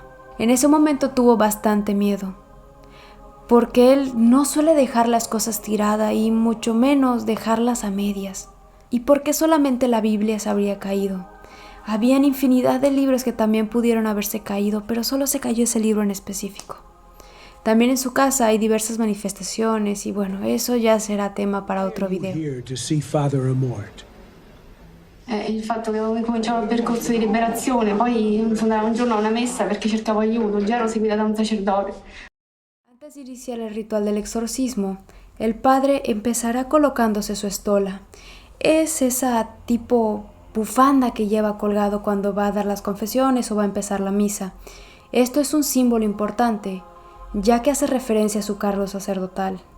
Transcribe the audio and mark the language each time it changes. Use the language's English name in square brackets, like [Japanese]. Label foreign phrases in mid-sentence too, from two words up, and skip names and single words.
[Spanish] En ese momento tuvo bastante miedo, porque él no suele dejar las cosas tiradas y mucho menos dejarlas a medias. ¿Y por qué solamente la Biblia se habría caído? Habían infinidad de libros que también pudieron haberse caído, pero solo se cayó ese libro en específico. También en su casa hay diversas manifestaciones y bueno, eso ya será tema para otro video. [Italian] Il fatto che avevo cominciato il percorso di liberazione, poi andavo un giorno a una messa perché cercavo aiuto, già ero seguita da un sacerdote. [Spanish] Antes de iniciar el ritual del exorcismo, el padre empezará colocándose su estola. Es esa tipo bufanda que lleva colgado cuando va a dar las confesiones o va a empezar la misa. Esto es un símbolo importante, ya que hace referencia a su cargo sacerdotal.